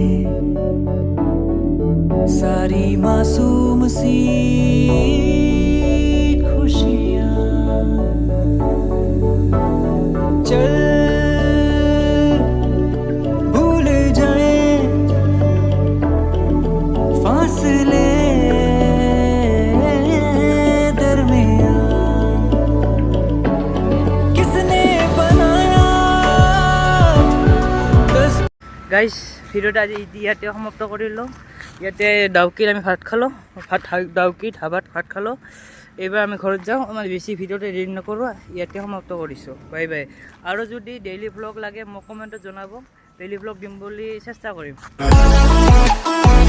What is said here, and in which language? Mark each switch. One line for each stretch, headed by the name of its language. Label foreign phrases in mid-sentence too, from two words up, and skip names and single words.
Hindi: सारी मासूम सी खुशियाँ चल भूल जाए फासले दरमियाँ किसने बनाया
Assamese: গাইজ ভিডিঅ'টো আজি ইয়াতে সমাপ্ত কৰিলোঁ ইয়াতে ডাউকিত আমি ভাত খালোঁ ডাউকিত ধাবাত ভাত খালোঁ এইবাৰ আমি ঘৰত যাওঁ আমাৰ বেছি ভিডিঅ'টো এডিট নকৰোঁ ইয়াতে সমাপ্ত কৰিছোঁ
English: bye bye
Assamese: আৰু যদি
English: daily vlog
Assamese: লাগে মোক কমেণ্টত জনাব ডেইলি ভ্লগ দিম বুলি চেষ্টা কৰিম